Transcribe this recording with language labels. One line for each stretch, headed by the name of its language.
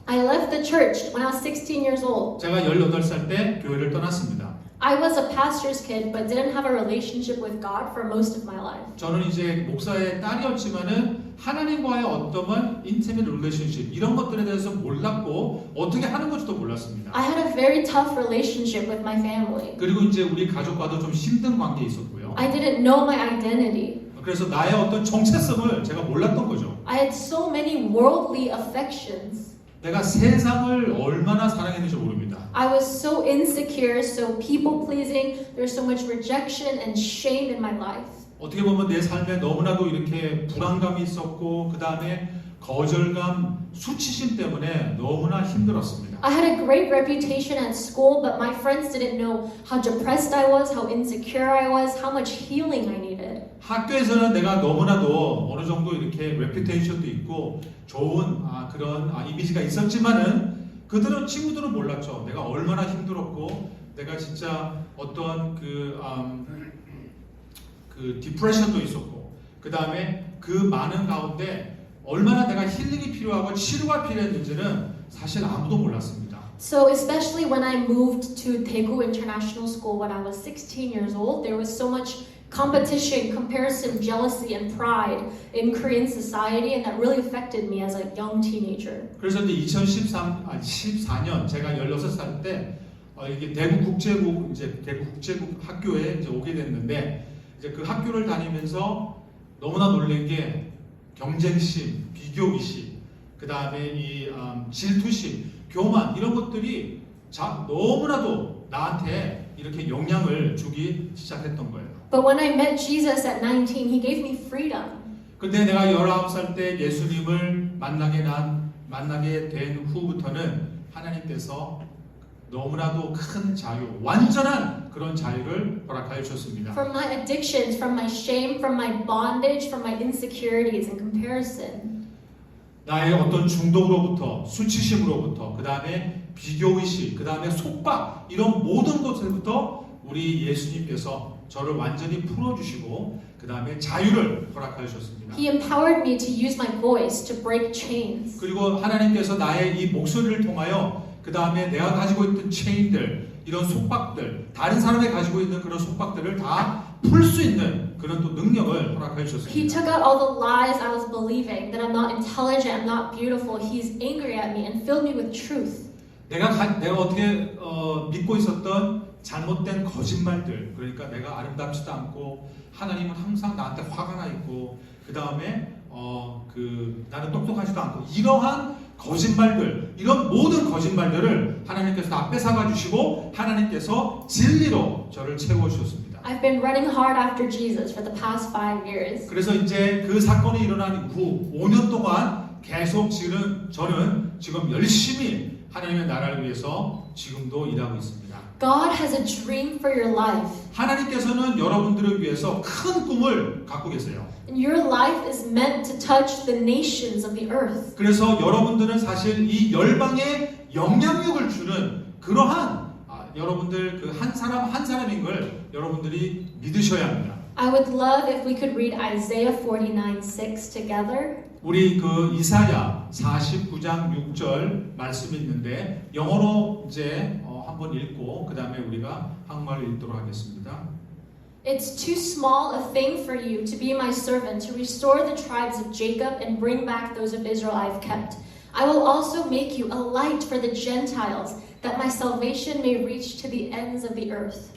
English: I left the church when I was 16 years old.
Korean: 제가 18살 때 교회를 떠났습니다.
English: I was a pastor's kid but didn't have a relationship with God for most of my life.
Korean: 저는 이제 목사의 딸이었지만은 하나님과의 어떠한
English: 인티밋 릴레이션십
Korean: 이런 것들에 대해서 몰랐고 어떻게 하는 건지도 몰랐습니다.
English: I had a very tough relationship with my family.
Korean: 그리고 이제 우리 가족과도 좀 힘든 관계에 있었고요.
English: I didn't know my identity.
Korean: 그래서 나의 어떤 정체성을 제가 몰랐던 거죠.
English: I had so many worldly affections.
Korean: 내가 세상을 얼마나 사랑했는지 모릅니다.
English: I was so insecure, so people-pleasing. There's so much rejection and shame in my life.
Korean: 어떻게 보면 내 삶에 너무나도 이렇게 불안감이 있었고 그 다음에 거절감, 수치심 때문에 너무나 힘들었습니다.
English: I had a great reputation at school, but my friends didn't know how depressed I was, how insecure I was, how much healing I needed.
Korean: 학교에서는 내가 너무나도 어느 정도 이렇게 레퓨테이션도 있고 좋은 그런 이미지가 있었지만은 그들은 친구들은 몰랐죠. 내가 얼마나 힘들었고 내가 진짜 어떤 그 디프레션도 있었고 그 다음에 그 많은 가운데 얼마나 내가 힐링이 필요하고 치료가 필요했는지는 사실 아무도 몰랐습니다.
English: So especially when I moved to Daegu International School when I was 16 years old, there was so much competition, comparison, jealousy, and pride in Korean society, and that really affected me as a young teenager.
Korean: 그래서 이제 2014년 제가 16살 때 이게 대구 국제국 학교에 이제 오게 됐는데 이제 그 학교를 다니면서 너무나 놀란 게 경쟁심, 비교의식, 그 다음에 이 질투심, 교만 이런 것들이 너무나도 나한테 이렇게 영향을 주기 시작했던 거예요.
English: But when I met Jesus at 19, he gave me freedom.
Korean: 근데 내가 19살 때 예수님을 만나게 된 후부터는 하나님께서 너무나도 큰 자유, 완전한 그런 자유를 허락하여 주셨습니다.
English: From my addictions, from my shame, from my bondage, from my insecurities and comparison.
Korean: 나의 어떤 중독으로부터, 수치심으로부터, 그 다음에 비교의식, 그 다음에 속박 이런 모든 것들부터 우리 예수님께서 저를 완전히 풀어주시고 그 다음에 자유를 허락하여 주셨습니다.
English: He empowered me to use my voice to break chains.
Korean: 그리고 하나님께서 나의 이 목소리를 통하여 그 다음에 내가 가지고 있던 체인들, 이런 속박들, 다른 사람이 가지고 있는 그런 속박들을 다 풀 수 있는 그런 또 능력을 허락하여
English: He
Korean: 주셨습니다.
English: took out all the lies I was believing, that I'm not intelligent, I'm not beautiful. He's angry at me and filled me with truth.
Korean: 내가 어떻게 믿고 있었던 잘못된 거짓말들, 그러니까 내가 아름답지도 않고 하나님은 항상 나한테 화가 나 있고 그 다음에 나는 똑똑하지도 않고 이러한 거짓말들, 이런 모든 거짓말들을 하나님께서 다 뺏어가 주시고 하나님께서 진리로 저를 채워 주셨습니다.
English: I've been running hard after Jesus for the past 5 years.
Korean: 그래서 이제 그 사건이 일어난 후 5년 동안 계속 저는 지금 열심히 하나님의 나라를 위해서 지금도 일하고 있습니다.
English: God has a dream for your life.
Korean: 하나님께서는 여러분들을 위해서 큰 꿈을 갖고 계세요.
English: And your life is meant to touch the nations of the earth.
Korean: 그래서 여러분들은 사실 이 열방에 영향력을 주는 그러한 여러분들 그 한 사람인 걸 여러분들이 믿으셔야 합니다.
English: I would love if we could read Isaiah 49:6 together.
Korean: 우리 그 이사야 49장 6절 말씀이 있는데 영어로 이제 한번 읽고 그 다음에 우리가 한국말로 읽도록 하겠습니다.
English: It's too small a thing for you to be my servant, to restore the tribes of Jacob and bring back those of Israel I've kept. I will also make you a light for the Gentiles, that my salvation may reach to the ends of the earth.